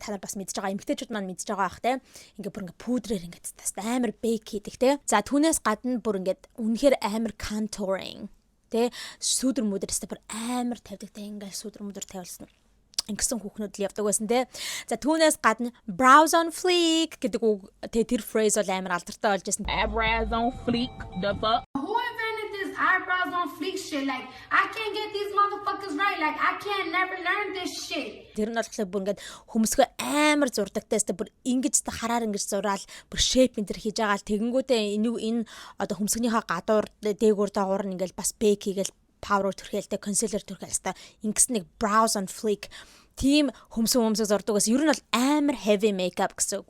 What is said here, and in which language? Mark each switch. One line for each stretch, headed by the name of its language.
Mongolian: Та нар бас мэдж байгаа эмэгтэйчүүд маань мэдж байгаа бах тэ ингээ бүр ингээ пудрээр ингээ амар bake хийдэг тэ. За түүнээс гадна бүр ингээ үнэхээр амар contouring Тэ сүүдэр мүдэр степер амар тавьдаг тэ ингээл сүүдэр мүдэр тавьсан. Ингэсэн хүүхнүүд л явдаг байсан те. За түүнээс гадна browse on fleek гэдэг үг тэр phrase бол амар алдартай болж байсан.
English: Eyebrows on fleek, the fuck? Who invented this eyebrows on fleek shit? Like, I can't get these motherfuckers right. Like, I can't never learn this shit.
Mongolian: Тэр нь болохоор бүр ингээд хүмүүсгөө амар зурдагтай өстө бүр ингэж хараар ингэж зураал бүр shape энэ төр хийж байгаа л тэгэнгүүтээ энэ одоо хөмсгнийхөө гадуур дээгүүр дагуур нь ингээд бас bake хийгээл powder түрхээлтэй concealer түрхээлтэй ингэс нэг brows on fleek тийм хөмсөг зурдагаас ер нь бол амар heavy makeup гэсэн.